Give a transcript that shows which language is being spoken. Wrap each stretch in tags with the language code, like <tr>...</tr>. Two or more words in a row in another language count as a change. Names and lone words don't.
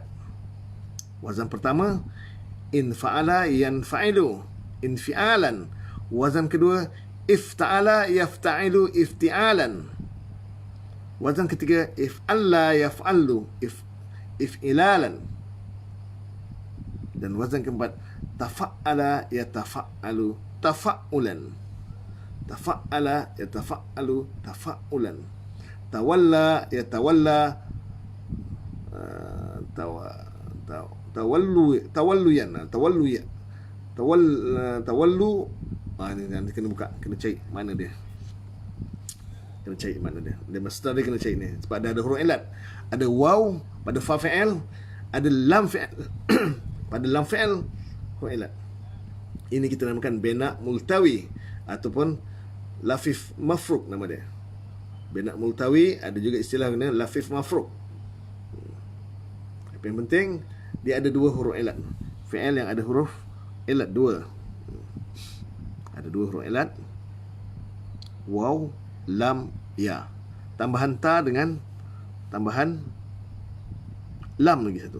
<ms>Wazan pertama</ms> <ar>انفعل ينفعل انفعال.</ar> <ms>Wazan kedua</ms> <ar>افتعل يفتعل افتعال.</ar> <ms>Wazan ketiga</ms> <ar>افعلّ يفعلّ افعلال.</ar> <ms>Dan wazan keempat</ms> <ar>تفاعل يتفاعل تفاعل. تفاعل يتفاعل تفاعل. تولى يتولى تول.</ar> <ms>Ni kena buka, kena cari mana dia. Dia masdar dia kena cari ni. Sebab ada huruf ilat. Ada waw pada</ms> <ar>فاء فعل,</ar> <ms>ada</ms> <ar>لام فعل</ar> <ms>pada</ms> <ar>لام فعل</ar> <ms>huruf ilat. Ini kita namakan</ms> <ar>بناء ملتوي</ar> <ms>ataupun</ms> <ar>لفيف مفروق</ar> <ms>nama dia.</ms> <ar>بناء ملتوي,</ar> <ms>ada juga istilah guna</ms> <ar>لفيف مفروق.</ar> <ms>Tapi yang penting dia ada dua huruf ilat. Fi'il yang ada huruf ilat dua. Ada dua huruf ilat, waw, lam, ya. Tambahan ta dengan tambahan lam lagi satu.</ms>